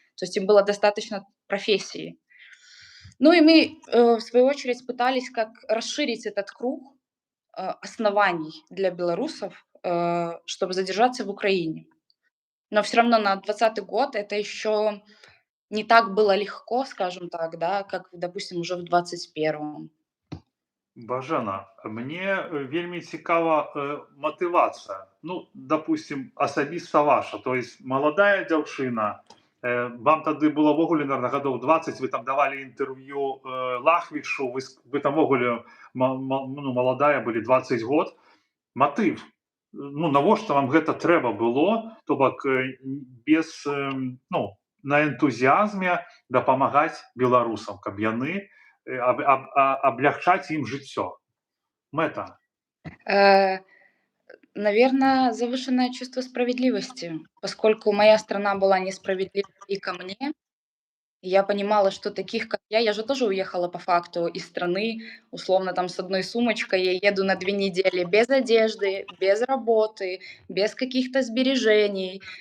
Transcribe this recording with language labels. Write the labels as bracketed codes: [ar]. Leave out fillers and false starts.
[ru] То есть им было достаточно профессии. Ну и мы, в свою очередь, пытались как расширить этот круг, оснований для белорусов, чтобы задержаться в Украине. Но все равно на 2020 год это еще не так было легко, скажем так, да, как, допустим, уже в 2021. [be] Бажана, мне вельмі цікава матывацыя. Ну, допустим, асабіста ваша, то есть маладая дзяўчына, вам тады было ўвогуле, наверное, гадоў 20, вы там давалі інтэрв'ю Лахвічу, вы там ўвогуле ну, маладая былі 20 год. Матыў, ну навошта вам гэта трэба было, то бок без ну, на энтузіазме дапамагаць беларусам, каб яны облегчать им жыццё. Мэта. [ru] Наверное, завышенное чувство справедливости, поскольку моя страна была несправедлива и ко мне. Я понимала, что таких, как я же тоже уехала по факту из страны, условно, там, с одной сумочкой. Я еду на 2 недели без одежды, без работы, без каких-то сбережений.